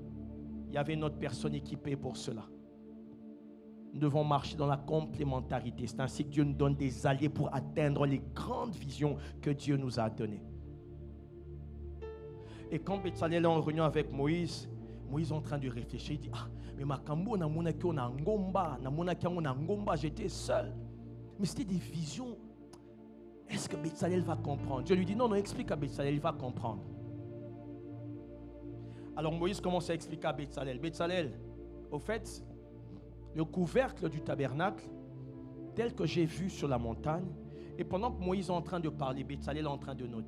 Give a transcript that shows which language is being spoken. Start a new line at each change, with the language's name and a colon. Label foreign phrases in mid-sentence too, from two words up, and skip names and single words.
French: Il y avait une autre personne équipée pour cela. Nous devons marcher dans la complémentarité. C'est ainsi que Dieu nous donne des alliés pour atteindre les grandes visions que Dieu nous a données. Et quand Betsalel est en réunion avec Moïse, Moïse est en train de réfléchir. Il dit, ah, mais
Lingala: makambo na mona ki ona ngomba, na mona ki ona ngomba,
French: j'étais seul. Mais c'était des visions. Est-ce que Betsalel va comprendre? Dieu lui dit, non, explique à Betsalel, il va comprendre. Alors Moïse commence à expliquer à Betsalel. Betsalel, au fait, le couvercle du tabernacle, tel que j'ai vu sur la montagne, et pendant que Moïse est en train de parler, Betsalel est en train de noter.